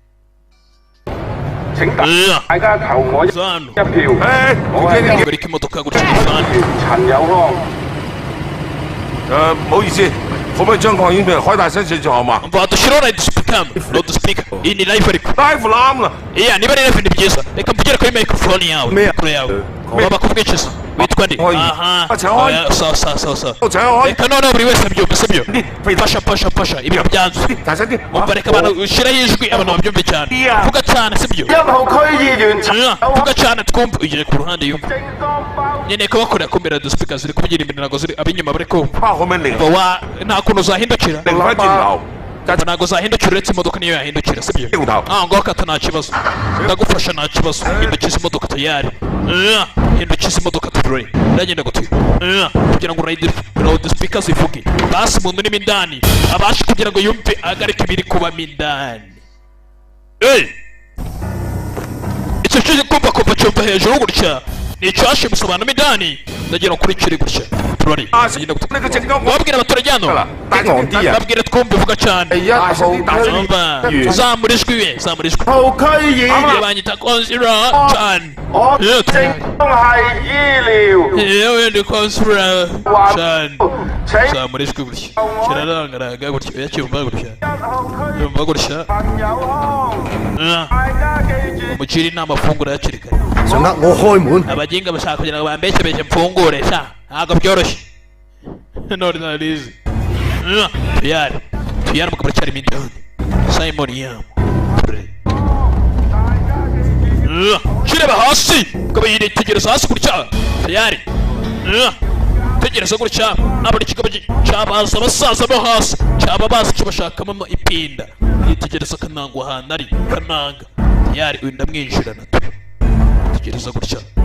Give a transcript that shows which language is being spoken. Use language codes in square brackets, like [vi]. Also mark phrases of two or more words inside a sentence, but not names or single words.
[yue] 請大家投我一票， 我係 [rw] bari kimodoka gutya gifana [yue] 陳友康。唔好意思，可唔可以將擴音片開大聲少做好嘛 [rw] umva dushyiraho [en] radio speaker [rw] iyi ni live ariko [yue] ？live 攬啦， [rw] iya niba ari live ni byiza reka mvugire kuri microphone yawe mikoro yawe waba kuvugikiza witwa ndi aha sawa [yue] 我陳友開 [rw] reka noneho buri wese abyumva sibyo pasha ibintu byanze [yue] 大聲啲， [rw] umva reka abantu ushyiraho ijwi abantu babyumve cyane vuga cyane sibyo [yue] 1 號區議員陳友康 [rw] vuga cyane twumve ugere ku ruhande yumva [yue] 政綱包 [rw] nkeneye kubakorera kumera [en] radio speaker [rw] ziri kuvugira imbere ntabwo ziri ab'inyuma bari kumva [yue] 包可唔可以零 [rw] nta kuntu uzahindukira [yue] 零翻轉頭？ [rw] ntabwo uzahindukira uretse imodoka niyo yahindukira sibyo [yue] 掉頭。 [rw] ngaho kata nta kibazo ndagufasha nta kibazo hindukiza imodoka tayari hindukiza imodoka turore ndagenda gutwi kugira ngo [en] radio speaker [rw] zivuge basi umuntu urimo indani abashe kugira ngo yumve ahagarike ibiri kubamo indani icyo cyo kumva cyumva hejuru gutya ni icyashe gusobanura indani ndagira kuri kiri gutya turore [yue] 呢個政綱 [rw] wabwira abaturage hano [yue] 大聲啲啊！ [rw] babwire twumve vuga cyane [yue] 1 號區 [rw] umva zamura ijwi we zamura ijwi [yue] 號區議員， [rw] banyita konsira cyane [yue] 我政綱係醫療 [rw] yewe ndi konsira cyane [yue] 請 [rw] zamura ijwi gutya kirarangaraga gutya yacyumva gutya [yue] 1 號區 [rw] yumva gutya [yue] 陳友康，大家記住。 [rw] umukiri inama afungura hakiri kare [yue] 想呃我開門， [rw] abaginga bashaka kugira ngo bambeshyebeshye mfungure sha ntabwo byoroshye none narizi tuyari umugabo aracyarimo indani Simon Yam kireba hasi ukaba yitegereza hasi gutya tuyari tegereza gutya nabona ikigabo cyabaza abasaza bo hasi cyaba bazi icyo bashakamo ipinda yitegereza akananga ahantu ari kananga tuyari uyu ndamwinjirana tegereza gutya